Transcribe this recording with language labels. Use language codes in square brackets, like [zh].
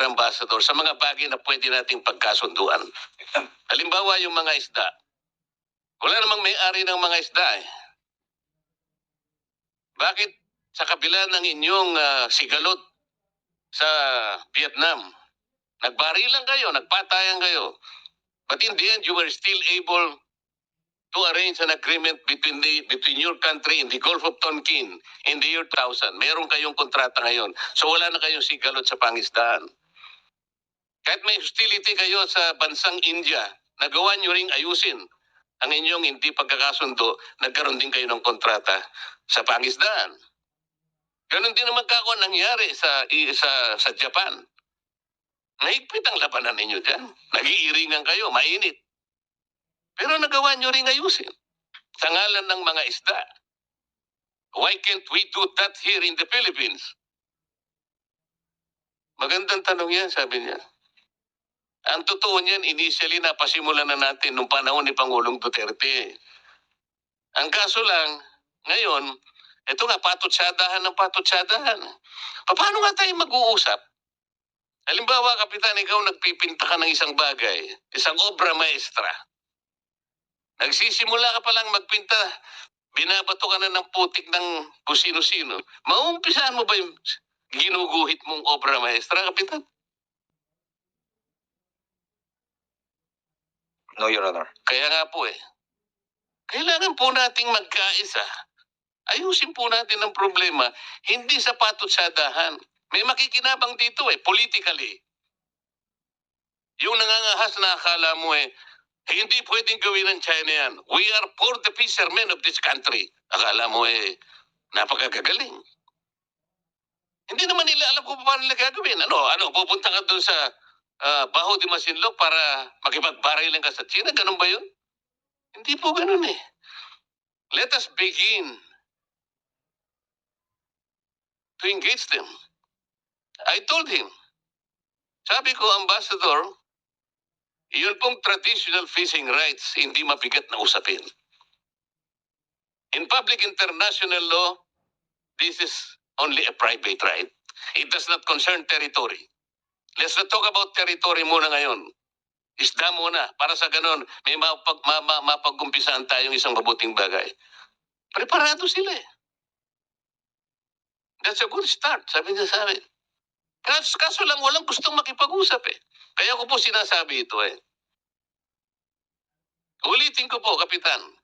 [tl] Ambassador, sa mga bagay na pwede nating pagkasunduan? Halimbawa, yung mga isda. Wala namang may-ari ng mga isda eh. Bakit sa kabila ng inyong sigalot sa Vietnam. Nagbarilan kayo, nagpatayan kayo. [en] But in the end, you were still able to arrange an agreement between your country and the Gulf of Tonkin in the year 2000. [tl] Meron kayong kontrata ngayon. So wala na kayong sigalot sa pangisdaan. Kahit may hostility kayo sa bansang India, nagawa nyo ring ayusin ang inyong hindi pagkakasundo, nagkaroon din kayo ng kontrata sa pangisdaan. Ganon din naman kako nangyari sa Japan. Mahigpit ang labanan ninyo dyan. Nag-iiringan kayo, mainit. Pero nagawa nyo ring ayusin sa ngalan ng mga isda. [en] Why can't we do that here in the Philippines? [tl] Magandang tanong yan, sabi niya. Ang totoo niyan, initially napasimulan na natin nung panahon ni Pangulong Duterte. Ang kaso lang, ngayon, ito nga, patutsadahan ng patutsadahan. Paano nga tayo mag-uusap? Halimbawa, Kapitan, ikaw nagpipinta ka ng isang bagay, isang obra maestra. Nagsisimula ka palang magpinta, binabato ka na ng putik ng kung sino-sino. Maumpisahan mo ba yung ginuguhit mong obra maestra, Kapitan? [en] No, Your Honor. [tl] Kaya nga po kailangan po nating magkaisa. Ayusin po natin ang problema, hindi sa patutsadahan. May makikinabang dito politically. Yung nangangahas na akala mo hindi pwedeng gawin ng China yan. [en] We are for the fishermen of this country. [tl] Akala mo napakagagaling. Hindi naman nila alam kung paano nila gagawin. Pupunta ka doon sa Baho de Masinloc para makipagbarilan ka sa China? Ganun ba yun? Hindi po ganun [en] Let us begin to engage them. I told him, [tl] sabi ko, Ambassador, yun pong traditional fishing rights, hindi mabigat na usapin. [en] In public international law, this is only a private right. It does not concern territory. Let's not talk about territory [tl] muna ngayon. Isda muna, para sa ganon, may mapag-umpisahan tayong isang mabuting bagay. Preparado sila [en] That's a good start, [tl] sabi niya sa amin. Kaso lang walang gustong makipag-usap Kaya ko po sinasabi ito Ulitin ko po, Kapitan.